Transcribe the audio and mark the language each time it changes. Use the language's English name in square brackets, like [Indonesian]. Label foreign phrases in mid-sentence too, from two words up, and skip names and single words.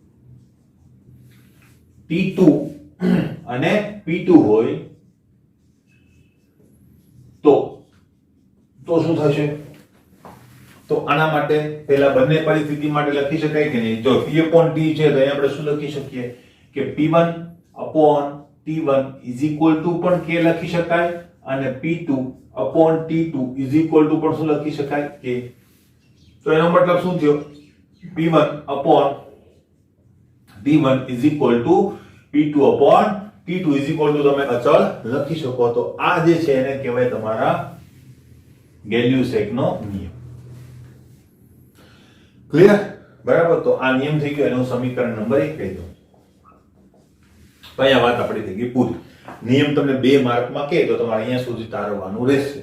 [Gujarati] T2 અને P2 હોય થશે? તો આના માટે પહેલા બંને પરિસ્થિતિ માટે લખી શકાય કે નહીં? જો [English] P upon T [Gujarati] છે તો અહીં આપણે શું લખી શકીએ કે [English] P1 upon T1 is equal to [Gujarati] પણ K લખી શકાય અને [English] P2 upon T2 is equal to [Gujarati] પણ શું લખી શકાય K. તો એનો મતલબ શું થયો? [English] P1 upon T1 is equal to P2 upon T2 is equal to [Gujarati] તમે અચળ લખી શકો. તો આ જે છે એને કહેવાય તમારા ગેલ્યુસેકનો નિયમ. ક્લિયર? બરાબર. તો આ નિયમ થઈ ગયો, એનું સમીકરણ નંબર 1 કહી દો. તો અહીંયા વાત આપણી થઈ ગઈ પૂરી. નિયમ તમને 2 માર્કમાં કહે તો તમારે અહીંયા સુધી તારવવાનું રહેશે.